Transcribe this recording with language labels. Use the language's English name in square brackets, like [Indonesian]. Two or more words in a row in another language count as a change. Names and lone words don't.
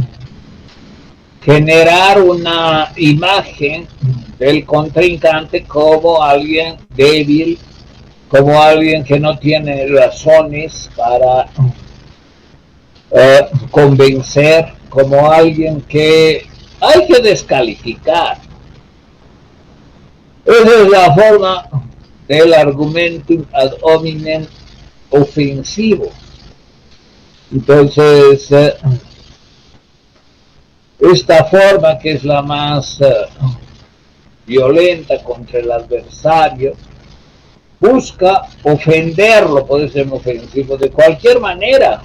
[Spanish] generar una imagen del contrincante como alguien débil, como alguien que no tiene razones para convencer, como alguien que hay que descalificar. Esa es la forma del [Latin] argumentum ad hominem [Spanish] ofensivo. Entonces, esta forma, que es la más violenta contra el adversario, busca ofenderlo, puede ser ofensivo de cualquier manera.